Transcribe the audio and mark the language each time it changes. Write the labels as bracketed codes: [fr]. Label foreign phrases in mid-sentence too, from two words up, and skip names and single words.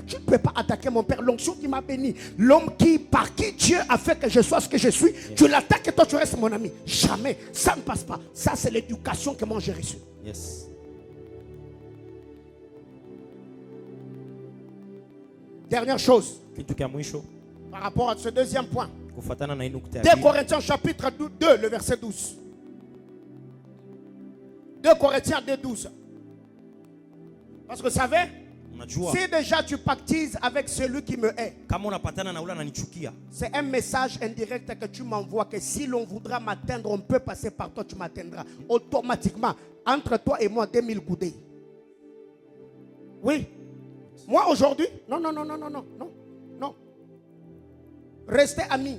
[fr] Tu ne peux pas attaquer mon père, l'onction qui m'a béni, l'homme par qui Dieu a fait que je sois ce que je suis. Tu l'attaques et toi tu restes mon ami. Jamais, ça ne passe pas. Ça c'est l'éducation que moi j'ai reçue. Yes. Dernière chose, [sw] Kitu kia mwisho [fr] par rapport à ce deuxième point. [sw] kufuatana na hii nukta ya 2 pili. [fr] Corinthiens chapitre 2, le verset 12. 2 Corinthiens 2, 12. Parce que vous savez, [sw] Unajua [fr] si déjà tu pactises avec celui qui me hait, [sw] kama unapatana na ule ananichukia, [fr] c'est un message indirect que tu m'envoies que si l'on voudra m'atteindre, on peut passer par toi, tu m'atteindras. Automatiquement, entre toi et moi, 2000 coudées. Oui. Moi aujourd'hui, non. Restez amis.